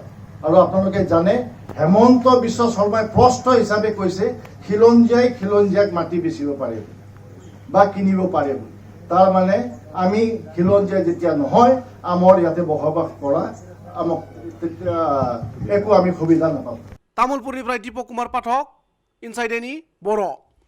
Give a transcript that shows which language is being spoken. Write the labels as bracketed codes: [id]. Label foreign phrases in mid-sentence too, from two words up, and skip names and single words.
[as] আৰু আপোনালোকে জানে হেমন্ত বিশ্ব শৰ্মাই প্ৰশ্ন হিচাপে কৈছে খিলঞ্জীয়াক মাটি বেচিব পাৰে বা কিনিব পাৰে। তাৰ মানে আমি খিলঞ্জীয়া যেতিয়া নহয় আমাৰ ইয়াতে বসবাস কৰা আমাক একো আমি সুবিধা নাপাওঁ। [brx] तामुलपुरनिफ्राय दीपक कुमार पाठक, इनसाइड एनि बर'।